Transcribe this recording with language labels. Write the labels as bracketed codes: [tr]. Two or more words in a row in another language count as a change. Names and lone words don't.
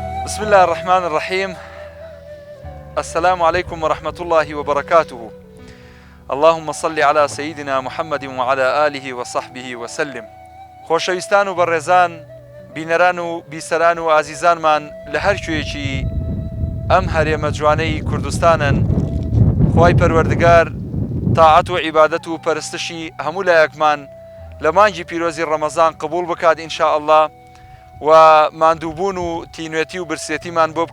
[ar] بسم الله الرحمن الرحيم. السلام عليكم ورحمة الله وبركاته. اللهم صل على سيدنا محمد وعلى آله وصحبه وسلم. [ckb] خۆشەویستان و بەڕێزان، بینەران و بیسەران و ئازیزانمان لە هەر کوێیەکی ئەم هەرێمە جوانەی کوردستانن، خوای پەروەردگار تاعەت و عیبادەت و پەرستشی هەموو لایەکمان لە مانگی پیرۆزی ڕەمەزان قبول بکات [ar] ئینشاء الله، [ckb] و ماندووبوون و تینوێتی و برسێتیمان بۆ